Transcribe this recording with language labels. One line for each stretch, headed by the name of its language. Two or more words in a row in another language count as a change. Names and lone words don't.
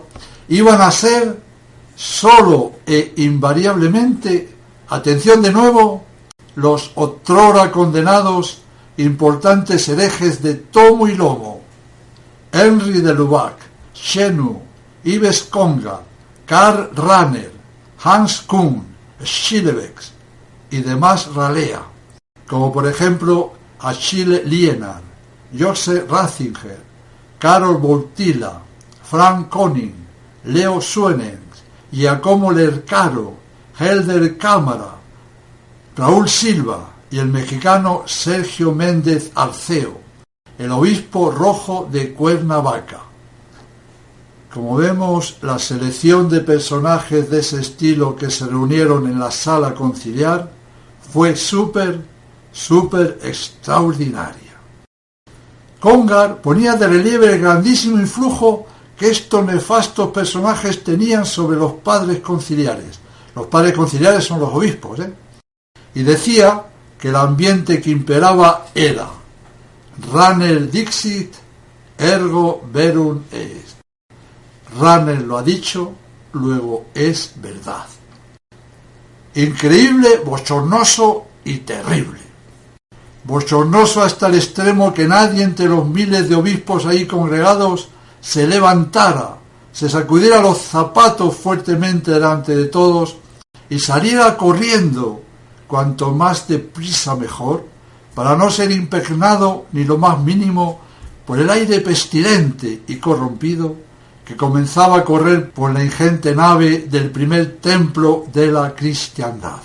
Spanish: iban a ser solo e invariablemente, atención de nuevo, los otrora condenados importantes herejes de tomo y lomo, Henry de Lubac, Chenu, Yves Conga, Karl Rahner, Hans Kuhn, Schillebeck y demás ralea, como por ejemplo Achille Lienard, Joseph Ratzinger, Karol Wojtyla, Frank Koning, Leo Suenens, Giacomo Lercaro, Helder Cámara, Raúl Silva y el mexicano Sergio Méndez Arceo, el obispo rojo de Cuernavaca. Como vemos, la selección de personajes de ese estilo que se reunieron en la sala conciliar fue súper extraordinaria. Congar ponía de relieve el grandísimo influjo que estos nefastos personajes tenían sobre los padres conciliares. Los padres conciliares son los obispos, Y decía que el ambiente que imperaba era Ranel
Latin: dixit, ergo verum est.
Spanish: Ranel lo ha dicho, luego es verdad. Increíble, bochornoso y terrible. Bochornoso hasta el extremo que nadie entre los miles de obispos ahí congregados se levantara, se sacudiera los zapatos fuertemente delante de todos y saliera corriendo, cuanto más deprisa mejor, para no ser impregnado ni lo más mínimo por el aire pestilente y corrompido que comenzaba a correr por la ingente nave del primer templo de la cristiandad.